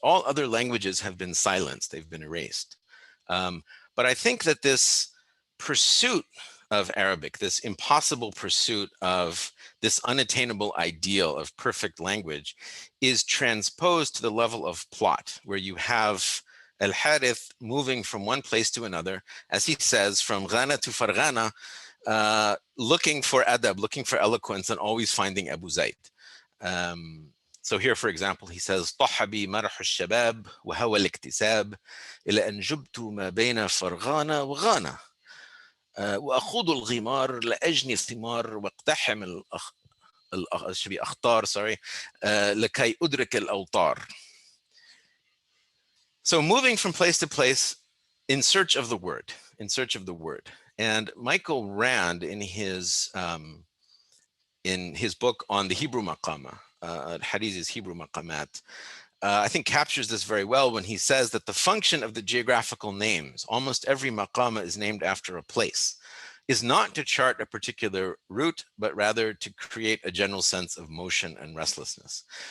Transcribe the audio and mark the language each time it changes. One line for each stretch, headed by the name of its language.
English: All other languages have been silenced, they've been erased. But I think that this pursuit of Arabic, this impossible pursuit of this unattainable ideal of perfect language, is transposed to the level of plot, where you have Al-Harith moving from one place to another, as he says, from Ghana to Farghana, looking for adab, looking for eloquence, and always finding Abu Zayd. So here, for example, he says,
Arabic: طح بي مرح الشباب وهوى الاكتساب إلى أن جبت ما بين فرغانة وغانا وأخوض الغمار لأجني الثمار واقتحم الأخطار لكي أدرك الأوطار.
English: So moving from place to place in search of the word, in search of the word. And Michael Rand, in his in his book on the Hebrew maqama, Al-Hariz's Hebrew maqamat, I think captures this very well when he says that the function of the geographical names, almost every maqama is named after a place, is not to chart a particular route, but rather to create a general sense of motion and restlessness.